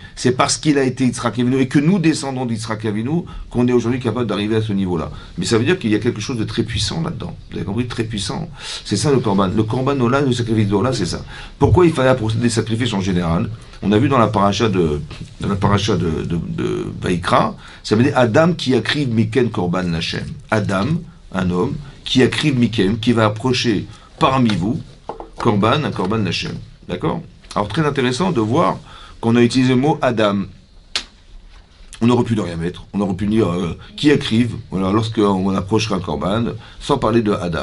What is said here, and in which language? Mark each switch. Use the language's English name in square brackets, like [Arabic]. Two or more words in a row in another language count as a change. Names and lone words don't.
[French] C'est parce qu'il a été Yitzhak Avinu et que nous descendons d'Yitzhak Avinu qu'on est aujourd'hui capable d'arriver à ce niveau-là. Mais ça veut dire qu'il y a quelque chose de très puissant là-dedans. Vous avez compris? Très puissant. C'est ça le korban. Le [Hebrew] קרבן עולה, [French] le sacrifice d'Ola, c'est ça. Pourquoi il fallait procéder des sacrifices en général? On a vu dans la paracha de Vaïkra, ça veut dire [Hebrew] אדם כי יקריב מכם קרבן לכם. [French] Adam, un homme, [Hebrew] כי יקריב מכם, [French] qui va approcher parmi vous, korban, un [Hebrew] קרבן לכם. [French] D'accord? Alors très intéressant de voir qu'on a utilisé le mot Adam. On aurait pu ne rien mettre. On aurait pu dire qui écrive, voilà, lorsqu'on approchera un korban, sans parler de Adam.